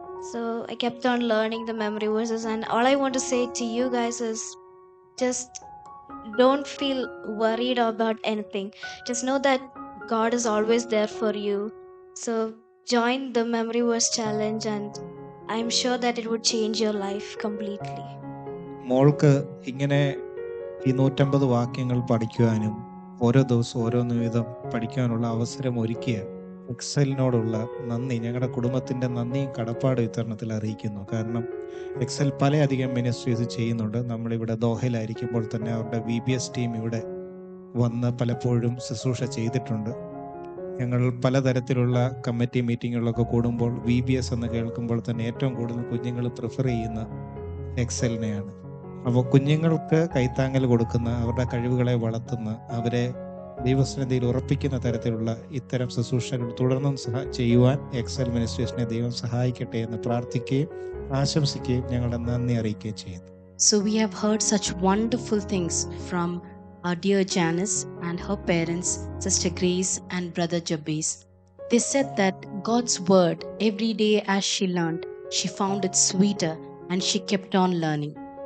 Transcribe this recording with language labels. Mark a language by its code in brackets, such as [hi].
[en] So I kept on learning the memory verses, and all I want to say to you guys is just don't feel worried about anything. Just know that God is always there for you. So join the memory verse challenge, and I'm sure that it would change your life completely. [ml] മോൾക്ക് ഇങ്ങനെ ഈ 150 വാക്യങ്ങൾ പഠിക്കുവാനും ഓരോ ദിവസവും ഓരോന്ന് വീതം പഠിക്കാനുള്ള അവസരം ഒരുക്കിയ എക്സലിനോടുള്ള നന്ദി, ഞങ്ങളുടെ കുടുംബത്തിൻ്റെ നന്ദിയും കടപ്പാടും ഇത്തരണത്തിൽ അറിയിക്കുന്നു. കാരണം എക്സൽ പലയധികം മിനിസ്ട്രീസ് ചെയ്യുന്നുണ്ട്. നമ്മളിവിടെ ദോഹയിലായിരിക്കുമ്പോൾ തന്നെ അവരുടെ VBS ടീം ഇവിടെ വന്ന് പലപ്പോഴും ശുശ്രൂഷ ചെയ്തിട്ടുണ്ട്. ഞങ്ങൾ പലതരത്തിലുള്ള കമ്മിറ്റി മീറ്റിങ്ങുകളൊക്കെ കൂടുമ്പോൾ VBS എന്ന് കേൾക്കുമ്പോൾ തന്നെ ഏറ്റവും കൂടുതൽ കുഞ്ഞുങ്ങൾ പ്രിഫർ ചെയ്യുന്ന എക്സലിനെയാണ്. അപ്പോൾ കുഞ്ഞുങ്ങൾക്ക് കൈത്താങ്ങൽ കൊടുക്കുന്ന, അവരുടെ കഴിവുകളെ വളർത്തുന്ന, അവരെ ദൈവസന്നിധിയിൽ ഉറപ്പിക്കുന്ന തരത്തിലുള്ള ഇത്തരം ശുശ്രൂഷകൾ തുടർന്നും ചെയ്യുവാൻ എക്സൽ മിനിസ്ട്രീസിനെ ദൈവം സഹായിക്കട്ടെ എന്ന് പ്രാർത്ഥിക്കുകയും ആശംസിക്കുകയും ഞങ്ങളുടെ നന്ദി അറിയിക്കുകയും ചെയ്യുന്നു. [en] So we have heard such wonderful things from our dear Janice and her parents, Sister Grace and Brother Jabez. They said that God's word, every day as she learned, she found it sweeter and she kept on learning.